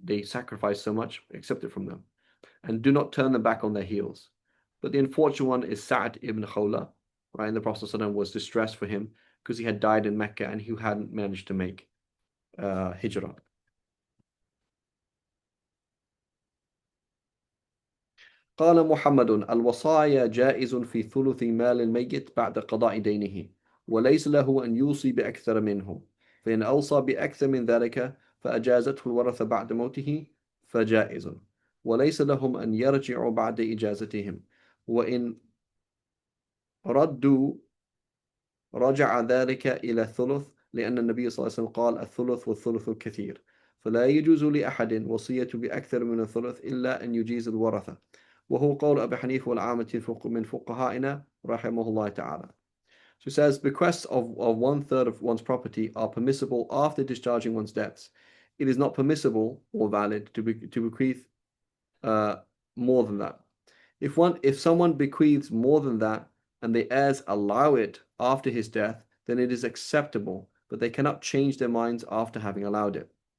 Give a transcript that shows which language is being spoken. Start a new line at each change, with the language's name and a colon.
English: They sacrifice so much, accept it from them. And do not turn them back on their heels. But the unfortunate one is Sa'd ibn Khawla, right? And the Prophet ﷺ was distressed for him because he had died in Mecca and he hadn't managed to make hijrah.
Arabic: قال محمد الوصايا جائز في ثلث مال الميت بعد قضاء دينه وليس له أن يوصي بأكثر منه فإن أوصى بأكثر من ذلك فأجازته الورثة بعد موته فجائز وليس لهم أن يرجعوا بعد إجازتهم وإن ردوا رجع ذلك إلى الثلث لأن النبي صلى الله عليه وسلم قال الثلث والثلث كثير فلا يجوز لأحد وصية بأكثر من الثلث إلا أن يجيز الورثة وهو قول أبي حنيفة والعامة من فقهائنا رحمه الله تعالى.
English: So it says bequests of 1/3 of one's property are permissible after discharging one's debts. It is not permissible or valid to bequeath more than that. If someone bequeaths more than that and the heirs allow it after his death, then it is acceptable, but they cannot change their minds after having allowed it.